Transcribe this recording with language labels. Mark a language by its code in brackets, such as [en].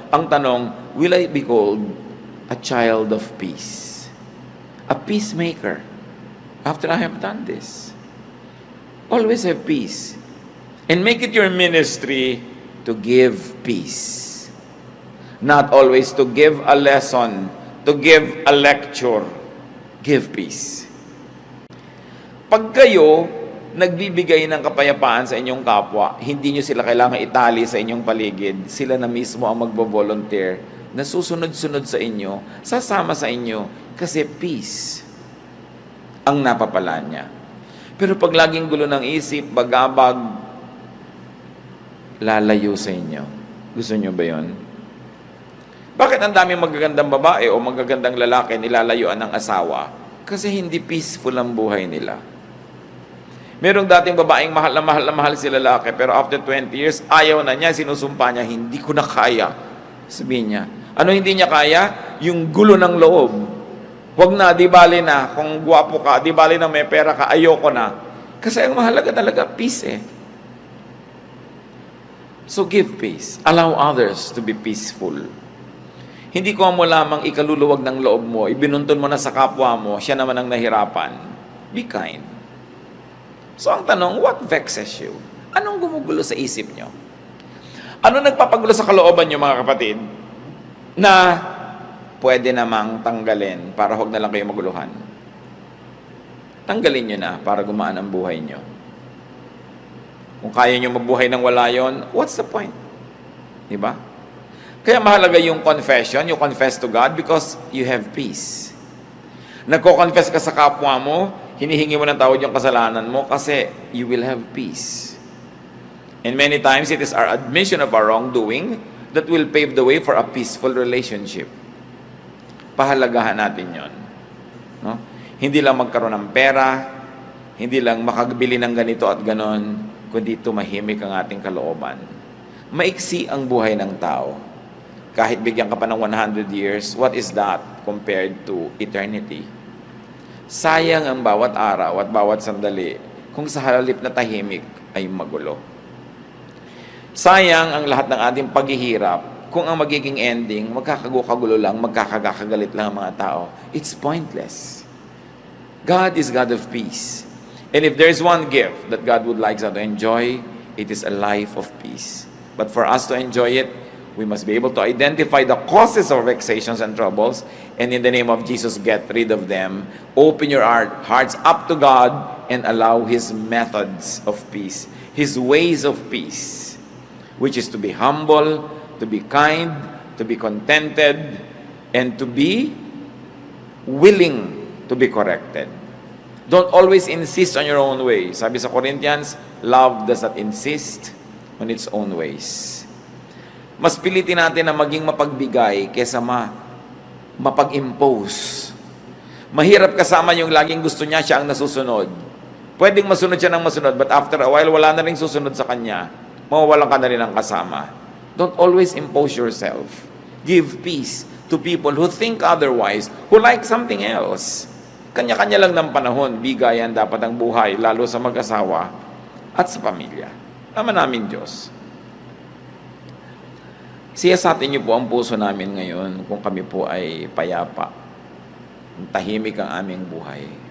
[tl] Ang tanong, [en] will I be called a child of peace? A peacemaker. After I have done this, always have peace. And make it your ministry to give peace. Not always to give a lesson, to give a lecture. Give peace. [tl] Pag kayo nagbibigay ng kapayapaan sa inyong kapwa, hindi nyo sila kailangan itali sa inyong paligid. Sila na mismo ang magbo-volunteer na susunod-sunod sa inyo, sasama sa inyo, kasi peace ang napapala niya. Pero pag laging gulo ng isip, bagabag, lalayo sa inyo. Gusto nyo ba yun? Bakit ang daming magagandang babae o magagandang lalaki nilalayuan ng asawa? Kasi hindi peaceful ang buhay nila. Merong dating babaeng mahal na mahal si lalaki, pero after 20 years, ayaw na niya, sinusumpa niya, hindi ko na kaya. Sabihin niya, ano hindi niya kaya? Yung gulo ng loob. Huwag na, di bali na. Kung guwapo ka, di bali na may pera ka, ayoko na. Kasi ang mahalaga talaga, peace eh. [en] So give peace. Allow others to be peaceful. [tl] Hindi ko mo lamang ikaluluwag ng loob mo, ibinuntun mo na sa kapwa mo, siya naman ang nahirapan. [en] Be kind. [tl] So ang tanong, [en] what vexes you? [tl] Anong gumugulo sa isip nyo? Ano nagpapagulo sa kalooban nyo, mga kapatid, na pwede namang tanggalin para huwag na lang kayo maguluhan? Tanggalin nyo na para gumaan ang buhay nyo. Kung kaya nyo mabuhay nang wala yon, [en] what's the point? [tl] Diba? Kaya mahalaga yung confession, [en] you confess to God because you have peace. [tl] Nagko-confess ka sa kapwa mo, hinihingi mo ng tawad yung kasalanan mo kasi [en] you will have peace. And many times, it is our admission of our wrongdoing that will pave the way for a peaceful relationship. [tl] Pahalagahan natin yon. No? Hindi lang magkaroon ng pera, hindi lang makagbili ng ganito at ganon, kundi tumahimik ang ating kalooban. Maiksi ang buhay ng tao. Kahit bigyan ka pa ng [en] 100 years, what is that compared to eternity? [tl] Sayang ang bawat araw at bawat sandali kung sa halip na tahimik ay magulo. Sayang ang lahat ng ating paghihirap kung ang magiging ending, magkakagulo lang, magkakagalit lang ang mga tao. [en] It's pointless. God is God of peace. And if there is one gift that God would like us to enjoy, it is a life of peace. But for us to enjoy it, we must be able to identify the causes of vexations and troubles, and in the name of Jesus, get rid of them. Open your hearts up to God and allow His methods of peace, His ways of peace, which is to be humble, to be kind, to be contented, and to be willing to be corrected. Don't always insist on your own way. [tl] Sabi sa Corinthians, [en] love does not insist on its own ways. [tl] Mas pilitin natin na maging mapagbigay kesa mapag-impose. Mahirap kasama yung laging gusto niya, siya ang nasusunod. Pwedeng masunod siya ng masunod, [en] but after a while, [tl] wala na rin susunod sa kanya. Mawawalan ka na rin ng kasama. [en] Don't always impose yourself. Give peace to people who think otherwise, who like something else. [tl] Kanya-kanya lang ng panahon, bigayan dapat ang buhay, lalo sa mag-asawa at sa pamilya. Ama namin Diyos, siyasatin niyo po ang puso namin ngayon kung kami po ay payapa. Tahimik ang aming buhay.